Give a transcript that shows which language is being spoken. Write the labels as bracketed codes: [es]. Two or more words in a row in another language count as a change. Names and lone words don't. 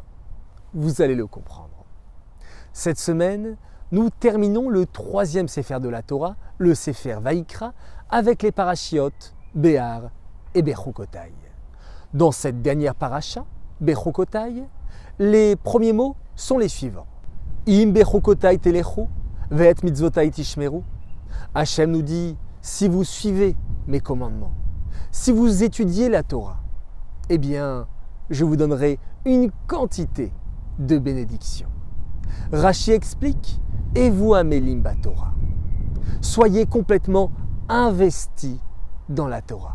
[fr] Vous allez le comprendre. Cette semaine, nous terminons le 3e Sefer de la Torah, le Sefer Vaïkra, avec les parachiotes Béar et Bechukotai. Dans cette dernière paracha, Bechukotai, les premiers mots sont les suivants. [he] אם בחקתי תלכו, ואת מצותי תשמרו. [fr] Hachem nous dit, si vous suivez mes commandements, si vous étudiez la Torah, eh bien, je vous donnerai une quantité de bénédictions. Rashi explique, et vous [he] עמלים תורה. [fr] Soyez complètement investis dans la Torah.